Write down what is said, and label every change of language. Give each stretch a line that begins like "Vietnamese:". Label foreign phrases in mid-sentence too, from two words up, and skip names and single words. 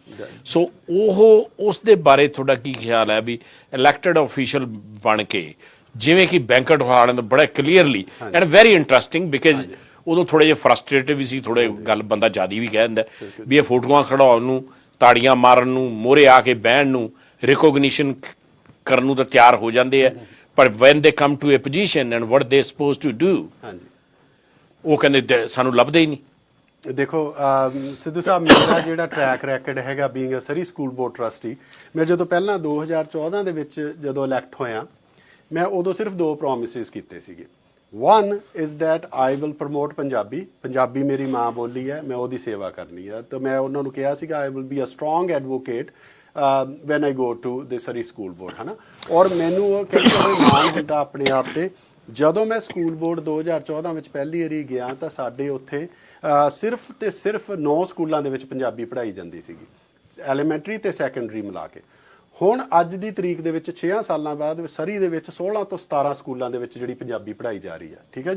Punjabi: ਸੋ ਉਸ ਦੇ ਬਾਰੇ ਤੁਹਾਡਾ ਕੀ ਖਿਆਲ ਹੈ ਵੀ
English: elected official
Punjabi: ਬਣ ਕੇ, ਜਿਵੇਂ ਕਿ ਬੈਂਕਟ ਹਾਲ ਨੇ ਬੜਾ
English: clearly and very interesting, because
Punjabi: ਉਦੋਂ ਥੋੜ੍ਹੇ ਜਿਹੇ ਫਰਸਟ੍ਰੇਟਿਵ ਵੀ ਸੀ, ਥੋੜ੍ਹੇ ਗੱਲ ਬੰਦਾ ਜ਼ਿਆਦਾ ਵੀ ਕਹਿ ਦਿੰਦਾ ਵੀ ਇਹ ਫੋਟੋਆਂ ਖੜਾਉਣ ਨੂੰ, ਤਾੜੀਆਂ ਮਾਰਨ ਨੂੰ, ਮੋਹਰੇ ਆ ਕੇ ਬਹਿਣ ਨੂੰ, ਰਿਕੋਗਨੀਸ਼ਨ ਕਰਨ ਨੂੰ ਤਾਂ ਤਿਆਰ ਹੋ ਜਾਂਦੇ ਆ, ਪਰ
English: when they come to a position and what they supposed to do,
Punjabi: ਹਾਂਜੀ ਉਹ ਕਹਿੰਦੇ ਸਾਨੂੰ ਲੱਭਦੇ ਹੀ ਨਹੀਂ। ਦੇਖੋ ਸਿੱਧੂ ਸਾਹਿਬ, ਮੇਰਾ ਜਿਹੜਾ
English: track record
Punjabi: ਹੈਗਾ
English: being a Surrey school board trustee,
Punjabi: ਮੈਂ ਜਦੋਂ ਪਹਿਲਾਂ 2014 ਦੇ ਵਿੱਚ ਜਦੋਂ ਇਲੈਕਟ ਹੋਇਆ, ਮੈਂ ਉਦੋਂ ਸਿਰਫ 2 ਪ੍ਰੋਮਿਸਿਸ ਕੀਤੇ ਸੀਗੇ।
English: One is that I will promote
Punjabi: ਪੰਜਾਬੀ ਮੇਰੀ ਮਾਂ ਬੋਲੀ ਹੈ, ਮੈਂ ਉਹਦੀ ਸੇਵਾ ਕਰਨੀ ਹੈ। ਤਾਂ ਮੈਂ ਉਹਨਾਂ ਨੂੰ ਕਿਹਾ ਸੀਗਾ
English: I will be a strong advocate when I go to the Surrey school board,
Punjabi: ਹੈ ਨਾ। ਔਰ ਮੈਨੂੰ ਉਹ ਕਹਿੰਦੇ ਮਾਣ ਹੁੰਦਾ ਆਪਣੇ ਆਪ ਤੇ। ਜਦੋਂ ਮੈਂ
English: school board
Punjabi: 2014 ਵਿੱਚ ਪਹਿਲੀ ਵਾਰੀ ਗਿਆ ਤਾਂ ਸਾਡੇ ਉੱਥੇ ਸਿਰਫ ਤੇ ਸਿਰਫ 9 ਸਕੂਲਾਂ ਦੇ ਵਿੱਚ ਪੰਜਾਬੀ ਪੜ੍ਹਾਈ ਜਾਂਦੀ ਸੀਗੀ, ਐਲੀਮੈਂਟਰੀ ਤੇ ਸੈਕੰਡਰੀ ਮਿਲਾ ਕੇ। ਹੁਣ ਅੱਜ ਦੀ ਤਰੀਕ ਦੇ ਵਿੱਚ 6 ਸਾਲਾਂ ਬਾਅਦ ਸਰੀ ਦੇ ਵਿੱਚ 16 ਤੋਂ 17 ਸਕੂਲਾਂ ਦੇ ਵਿੱਚ ਜਿਹੜੀ ਪੰਜਾਬੀ ਪੜ੍ਹਾਈ ਜਾ ਰਹੀ ਹੈ, ਠੀਕ ਹੈ ਜੀ।